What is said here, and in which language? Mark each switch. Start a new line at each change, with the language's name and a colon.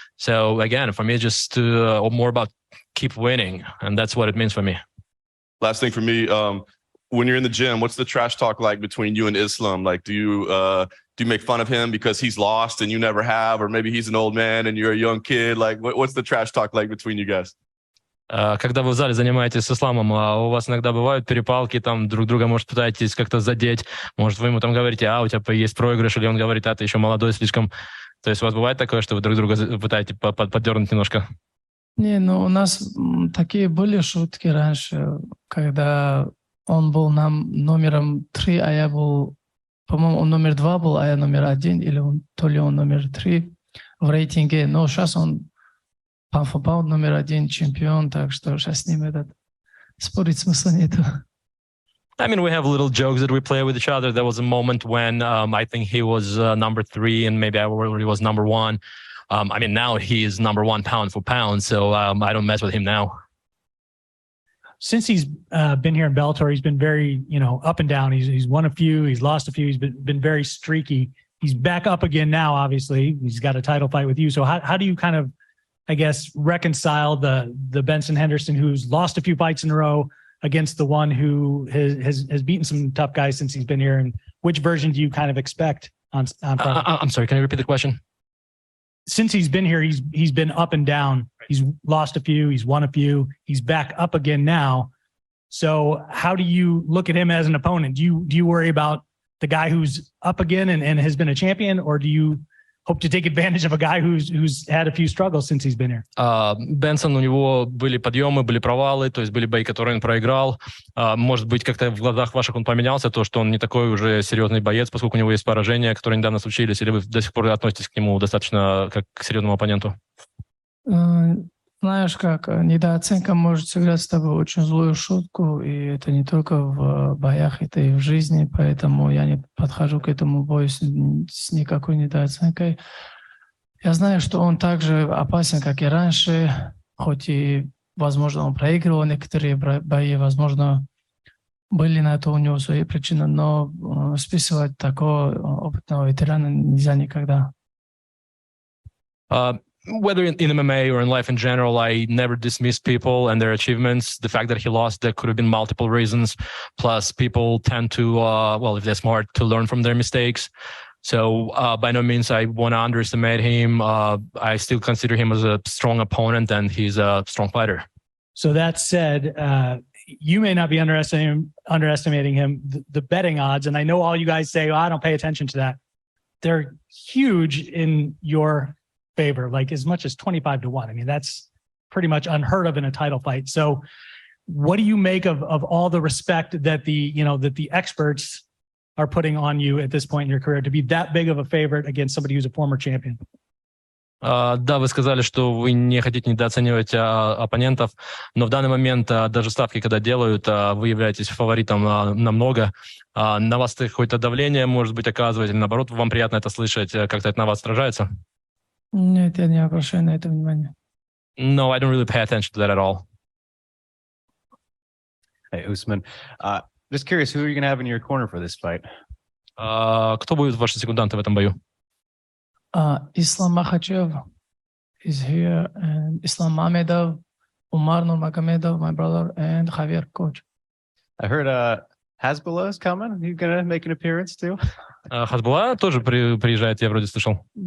English: So again, for me, it's just more about keep winning, and that's what it means for me. Last thing for me, when you're in the gym, what's the trash talk like between you and Islam? Like, do you make fun of him because he's lost and you never have, or maybe he's an old man and you're a young kid? Like, what's the trash talk like between you guys?
Russian: Когда вы в зале занимаетесь с Исламом, у вас иногда бывают перепалки, там друг друга, может, пытаетесь как-то задеть, может, вы ему там говорите, у тебя есть проигрыш, или он говорит, ты еще молодой слишком. То есть у вас бывает такое, что вы друг друга пытаетесь поддернуть немножко? Не, ну у нас такие были шутки раньше, когда он был нам номером 3, а я был, по-моему, он номер 2 был, а я номер 1, или то ли он номер 3 в рейтинге. Но сейчас он паунд номер 1 чемпион, так что сейчас с ним спорить смысла нету.
English: I mean, we have little jokes that we play with each other. There was a moment when I think he was number 3 and maybe I already was number 1. I mean, now he is number 1 pound for pound, so I don't mess with him now. Since he's been here in Bellator, he's been very, up and down. He's won a few, he's lost a few. He's been very streaky. He's back up again now. Obviously, he's got a title fight with you. So how do you kind of, I guess, reconcile the Benson Henderson who's lost a few fights in a row against the one who has beaten some tough guys since he's been here? And which version do you kind of expect on Friday? I'm sorry, can you repeat the question? Since he's been here, he's been up and down. He's lost a few, he's won a few, he's back up again now. So how do you look at him as an opponent? Do you worry about the guy who's up again and has been a champion, or do you hope to take advantage of a guy who's had a few struggles since he's been here?
Russian: Бенсон, у него были подъемы, были провалы, то есть были бои, которые он проиграл. Может быть, как-то в глазах ваших он поменялся, то, что он не такой уже серьезный боец, поскольку у него есть поражения, которые недавно случились, или вы до сих пор относитесь к нему достаточно как к серьезному оппоненту? Знаешь, как недооценка может сыграть с тобой очень злую шутку, и это не только в боях, это и в жизни, поэтому я не подхожу к этому бою с никакой недооценкой. Я знаю, что он также опасен, как и раньше, хоть и, возможно, он проигрывал некоторые бои, возможно, были на это у него свои причины, но списывать такого опытного ветерана нельзя никогда.
English: Whether in MMA or in life in general, I never dismiss people and their achievements. The fact that he lost, there could have been multiple reasons. Plus, people tend to, if they're smart, to learn from their mistakes. So by no means I want to underestimate him. I still consider him as a strong opponent, and he's a strong fighter. So that said, you may not be underestimating him. The betting odds, and I know all you guys say, I don't pay attention to that. They're huge in your favor, like as much as 25-1. I mean, that's pretty much unheard of in a title fight. So what do you make of all the respect that the experts are putting on you at this point in your career to be that big of a favorite against somebody who's a former champion?
Russian: Да, вы сказали, что вы не хотите недооценивать оппонентов, но в данный момент даже ставки, когда делают, вы являетесь фаворитом намного. На вас какое-то давление, может быть, оказывает, или наоборот, вам приятно это слышать, как-то это на вас отражается? Нет, я не обращаю на это внимания.
English: No, I don't really pay attention to that at all. Hey, Usman. Just curious, who are you going to have in your corner for this fight?
Russian: Кто будет ваши секунданты в этом бою?
English: Islam Makhachev is here, and Usman Nurmagomedov, Usman Nurmagomedov, my brother, and Javier, coach. I heard Hasbullah is coming. He's going to make an appearance too.
Russian: Хасбулла тоже приезжает, я вроде слышал.